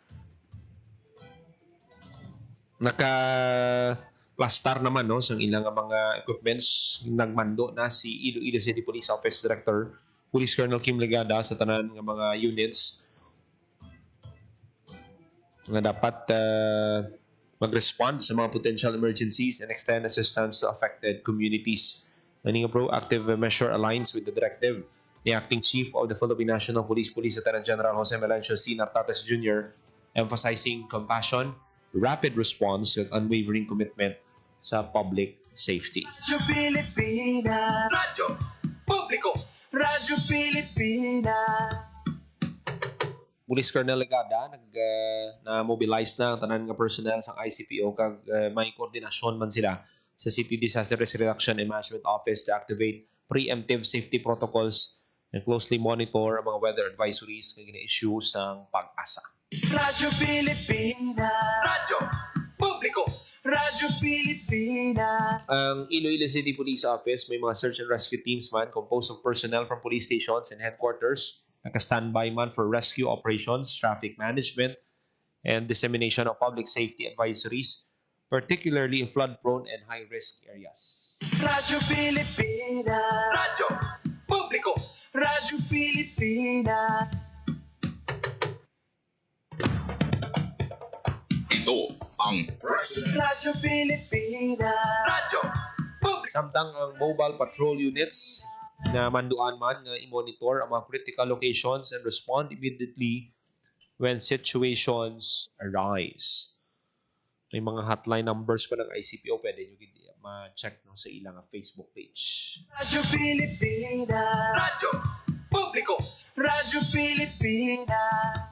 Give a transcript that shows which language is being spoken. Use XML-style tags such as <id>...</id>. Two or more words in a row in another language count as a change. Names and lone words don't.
<hil>naka-plastar naman sa ilang mga equipments. Nagmando na si Iloilo City Police Office Director Police Colonel Kim Legada sa tanan ng mga units nga dapat mag-respond sa mga</hil> <en>potential emergencies and extend assistance to affected communities. Any proactive measure aligns with the directive ni Acting Chief of the Philippine National Police, Lieutenant General Jose Melencio C. Nartates Jr., emphasizing compassion, rapid response, and unwavering commitment sa public safety.</en> <hil>Radyo Pilipinas. Radyo Publiko. Radyo Pilipinas. Police Colonel Legada na-mobilize na ang tanan nga personnel sa ICPO kag may koordinasyon man sila sa City Disaster Risk Reduction and Management Office</hil> <en>to activate preemptive safety protocols and closely monitor</en> <hil>ang mga</hil> <en>weather advisories</en> <hil>na gina-issue sa Pag-asa. Radyo Pilipinas. Radyo Publiko. Radyo Pilipinas.</hil> <en>Ang Iloilo City Police Office</en> <hil>may mga</hil> <en>search and rescue teams man composed of personnel from police stations and headquarters,</en> <hil>naka-standby man</hil> <en>for rescue operations, traffic management, and dissemination of public safety advisories, particularly in flood-prone and high-risk areas. Radyo Pilipinas. Radyo Publiko. Radyo Pilipinas.</en> <tl>Ito ang</tl> <hil>Radyo Pilipinas. Radyo Publiko. Samtang ang</hil> <en>mobile patrol units</en> <hil>na manduan man nga i-monitor ang mga</hil> <en>critical locations and respond immediately when situations arise.</en> <hil>May mga</hil> <en>hotline numbers</en> <hil>pa ng ICPO, pwede nyo ma-check sa ilang Facebook page. Radyo Pilipinas. Radyo Publiko. Radyo Pilipinas.</hil>